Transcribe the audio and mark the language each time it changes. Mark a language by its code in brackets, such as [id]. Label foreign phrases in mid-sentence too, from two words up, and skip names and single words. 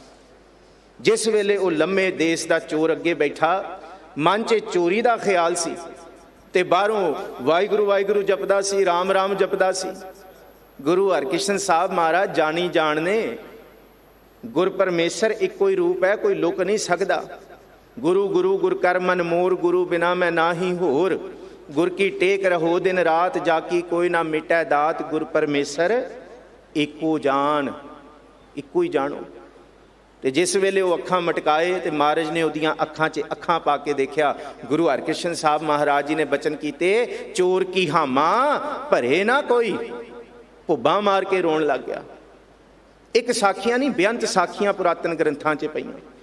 [pa] ਜਿਸ ਵੇਲੇ ਉਹ ਲੰਮੇ ਦੇਸ਼ ਦਾ ਚੋਰ ਅੱਗੇ ਬੈਠਾ, ਮਨ 'ਚ ਚੋਰੀ ਦਾ ਖਿਆਲ ਸੀ ਤੇ ਬਾਹਰੋਂ ਵਾਹਿਗੁਰੂ ਵਾਹਿਗੁਰੂ ਜਪਦਾ ਸੀ, ਰਾਮ ਰਾਮ ਜਪਦਾ ਸੀ। ਗੁਰੂ ਹਰਕ੍ਰਿਸ਼ਨ ਸਾਹਿਬ ਮਹਾਰਾਜ ਜਾਣੀ ਜਾਣ ਨੇ, ਗੁਰ ਪਰਮੇਸ਼ਰ ਇੱਕੋ ਹੀ ਰੂਪ ਹੈ, ਕੋਈ ਲੁਕ ਨਹੀਂ ਸਕਦਾ। ਗੁਰੂ ਗੁਰੂ ਗੁਰ ਕਰ ਮਨ ਮੋਰ, ਗੁਰੂ ਬਿਨਾ ਮੈਂ ਨਾਹੀ ਹੋਰ, ਗੁਰ ਕੀ ਟੇਕ ਰਹੋ ਦਿਨ ਰਾਤ, ਜਾਕੀ ਕੋਈ ਨਾ ਮਿਟੈ ਦਾਤ। ਗੁਰ ਪਰਮੇਸ਼ਰ ਏਕੋ ਜਾਨ, ਇਕੋ ਹੀ ਜਾਨੋ। ਤੇ ਜਿਸ ਵੇਲੇ ਉਹ ਅੱਖਾਂ ਮਟਕਾਏ ਤੇ ਮਹਾਰਾਜ ਨੇ ਉਹਦੀਆਂ ਅੱਖਾਂ 'ਚ ਅੱਖਾਂ ਪਾ ਕੇ ਦੇਖਿਆ। ਗੁਰੂ ਹਰਕ੍ਰਿਸ਼ਨ ਸਾਹਿਬ ਮਹਾਰਾਜ ਜੀ ਨੇ ਬਚਨ ਕੀਤੇ, ਚੋਰ ਕੀ ਹਾਮਾ ਭਰੇ ਨਾ ਕੋਈ, ਭੁੱਬਾਂ ਮਾਰ ਕੇ ਰੋਣ ਲੱਗ ਗਿਆ। ਇੱਕ ਸਾਖੀਆਂ ਨਹੀਂ, ਬੇਅੰਤ ਸਾਖੀਆਂ ਪੁਰਾਤਨ ਗ੍ਰੰਥਾਂ 'ਚ ਪਈਆਂ।